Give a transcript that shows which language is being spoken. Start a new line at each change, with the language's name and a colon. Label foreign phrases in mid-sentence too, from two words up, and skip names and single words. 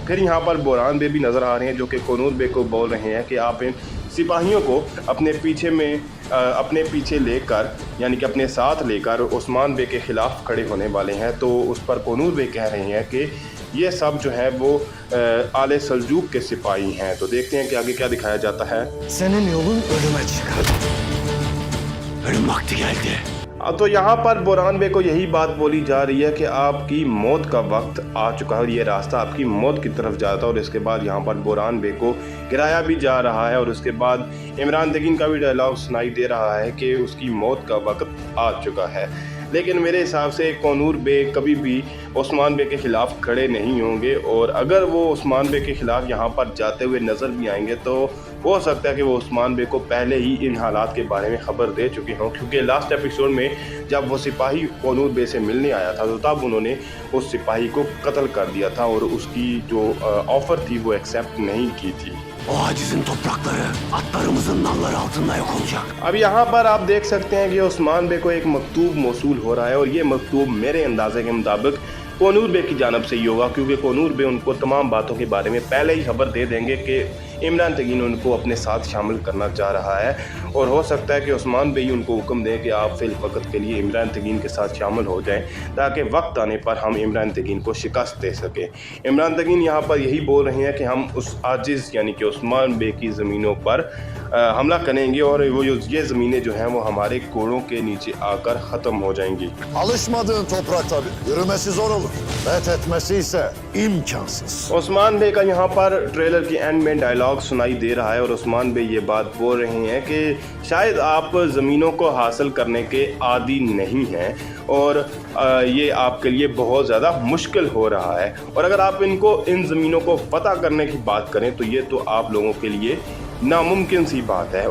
Hindi: फिर यहाँ पर बोरान बे भी नज़र आ रहे हैं, जो कि कनूर बे को बोल रहे हैं कि आप इन सिपाहियों को अपने पीछे लेकर, यानी कि अपने साथ लेकर उस्मान बे के ख़िलाफ़ खड़े होने वाले हैं। तो उस पर कनूर बे कह रहे हैं कि ये सब जो है वो आले सल्जूक के सिपाही हैं। तो देखते हैं कि आगे क्या दिखाया जाता है।
Turkish: Senin yolun ölüme çıkar. Ölüm vakti geldi.
Hindi: तो यहाँ पर बोरान बे को यही बात बोली जा रही है कि आपकी मौत का वक्त आ चुका है और ये रास्ता आपकी मौत की तरफ जाता है। और इसके बाद यहाँ पर बोरान बे को गिराया भी जा रहा है और उसके बाद इमरान तगीन का भी डायलॉग सुनाई दे रहा है कि उसकी मौत का वक्त आ चुका है। लेकिन मेरे हिसाब से कनूर बे कभी भी उस्मान बे के ख़िलाफ़ खड़े नहीं होंगे, और अगर वो उस्मान बे के ख़िलाफ़ यहाँ पर जाते हुए नज़र भी आएंगे तो हो सकता है कि वो उस्मान बे को पहले ही इन हालात के बारे में ख़बर दे चुके हों। क्योंकि
English: last episode
Hindi: में जब वो सिपाही कनूर बे से मिलने आया था तो तब उन्होंने उस सिपाही को कत्ल कर दिया था और उसकी जो ऑफ़र थी वो एक्सेप्ट नहीं की थी।
Turkish: O acizin toprakları atlarımızın nalları altında yok olacak.
Hindi: अब यहाँ पर आप देख सकते हैं कि उस्मान बे को एक मकतूब मौसूल हो रहा है और ये मकतूब मेरे अंदाजे के मुताबिक कनूर बे की जानब से ही होगा, क्योंकि कनूर बे उनको तमाम बातों के बारे में पहले ही खबर दे देंगे कि इमरान तगीन उनको अपने साथ शामिल करना चाह रहा है। और हो सकता है कि उस्मान बे ही उनको हुक्म दें कि आप फिल वक्त के लिए इमरान तगीन के साथ शामिल हो जाएं, ताकि वक्त आने पर हम इमरान तगीन को शिकस्त दे सकें। इमरान तगीन यहाँ पर यही बोल रहे हैं कि हम उस आजिज़ यानी कि उस्मान बे की ज़मीनों पर हमला करेंगे और वो ये ज़मीनें जो हैं वो हमारे कोड़ों के नीचे आकर ख़त्म हो जाएंगी।
Turkish: Alışmadığın toprak tabii. Yürümesi zor olur. Fethetmesi ise imkansız.
Hindi: उस्मान बे का यहाँ पर ट्रेलर की एंड में डायलॉग सुनाई दे रहा है और उस्मान बे ये बात बोल रहे हैं कि शायद आप ज़मीनों को हासिल करने के आदी नहीं हैं और ये आपके लिए बहुत ज़्यादा मुश्किल हो रहा है। और अगर आप इन ज़मीनों को फ़तह करने की बात करें तो ये तो आप लोगों के लिए नामुमकिन सी बात है।